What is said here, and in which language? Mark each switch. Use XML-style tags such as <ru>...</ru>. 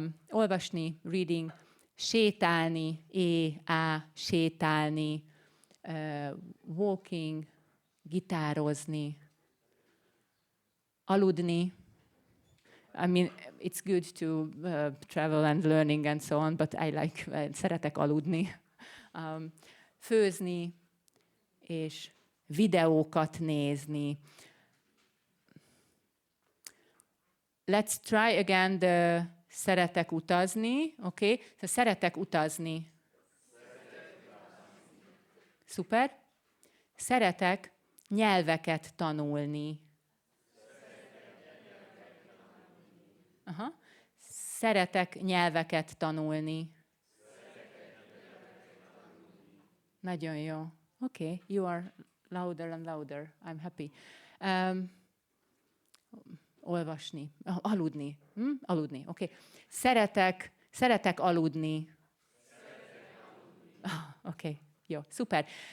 <hu>Olvasni,</hu> <en>reading,</en> <hu>sétálni, sétálni,</hu> <en>walking,</en> <hu>gitározni, aludni.</hu> <en>I mean, it's good to travel and learning and so on, but I like,</en> <hu>szeretek aludni. főzni, és videókat nézni.</hu> <en>Let's try again the</en> <hu>szeretek utazni,</hu> <en>okay? So</en> <hu>szeretek utazni. Szuper. Szeretek nyelveket tanulni. Aha. Szeretek nyelveket tanulni. Nagyon jó.</hu> <en>Okay, you are louder and louder. I'm happy.</en> <hu>Olvasni. Aludni. Aludni,</hu> <en>okay.</en> <hu>Szeretek aludni.</hu> <en>Okay,</en> <hu>jó, szuper.</hu>